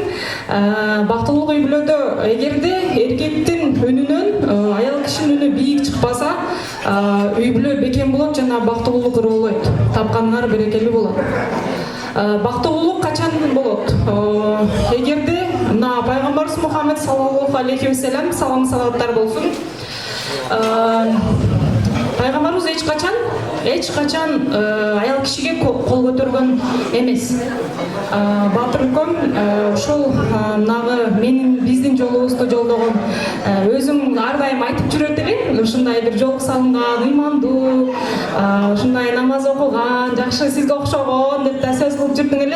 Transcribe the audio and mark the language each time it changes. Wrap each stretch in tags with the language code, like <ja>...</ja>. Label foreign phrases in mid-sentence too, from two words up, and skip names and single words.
<ky>Бактылуу үй бүлөдө эгерде эркектин үнүнөн аял кишинин үнү бийик чыкпаса, үй бүлө бекем болот жана бактылуулук ырылойт, тапканыңар берекелүү болот. Бактылуулук качан болот? Эгерде мына пайгамбарыбыз Мухаммед</ky> <ar>صلى الله عليه وسلم</ar> <ky>салам салаваттар болсун. Пайгамбарыбыз эч качан аял кишиге кол көтөргөн эмес. Батыр үлкөм ушул нагы биздин жолубузду жолдогон өзүң ар дайым айтып жүрөт элең, ушундай бир жолго салынган, ыймандуу, ушундай намаз окуган, жакшы сизге окшогон деп да сөз кылып жүрдүң эле.</ky>